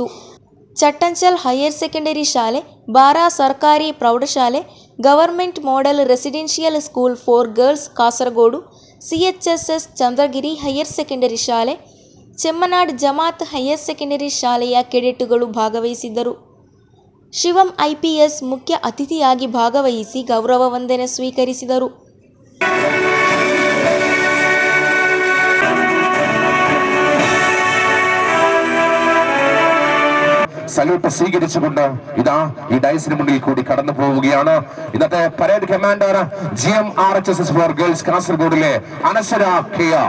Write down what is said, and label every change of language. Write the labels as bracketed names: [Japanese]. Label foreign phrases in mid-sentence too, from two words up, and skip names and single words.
[Kannada] ಚಟ್ಟಂಚಲ್ ಹೈಯರ್ ಸೆಕೆಂಡರಿ ಶಾಲೆ, ಬಾರಾ ಸರ್ಕಾರಿ ಪ್ರೌಢಶಾಲೆ, ಗವರ್ಮೆಂಟ್ ಮಾಡೆಲ್ ರೆಸಿಡೆನ್ಷಿಯಲ್ ಸ್ಕೂಲ್ ಫಾರ್ ಗರ್ಲ್ಸ್ ಕಾಸರಗೋಡು, CHSS ಚಂದ್ರಗಿರಿ ಹೈಯರ್ ಸೆಕೆಂಡರಿ ಶಾಲೆ, ಚೆಮ್ಮನಾಡ್ ಜಮಾತ್ ಹೈಯರ್ ಸೆಕೆಂಡರಿ ಶಾಲೆಯ ಕೆಡೆಟ್ಗಳು ಭಾಗವಹಿಸಿದ್ದರು. ಶಿವಂ IPS ಮುಖ್ಯ ಅತಿಥಿಯಾಗಿ ಭಾಗವಹಿಸಿ ಗೌರವ ವಂದನೆ ಸ್ವೀಕರಿಸಿದರು. [Malayalam] സല്യൂട്ട് സ്വീകരിച്ചുകൊണ്ട് ഇതാ ഈ ഡൈസിന് മുന്നിൽ കൂടി കടന്നു പോവുകയാണ് ഇന്നത്തെ പരേഡ് കമാൻഡർ GMRHSS ഫോർ ഗേൾസ് കാസർഗോഡിലെ അനശ്വര KR.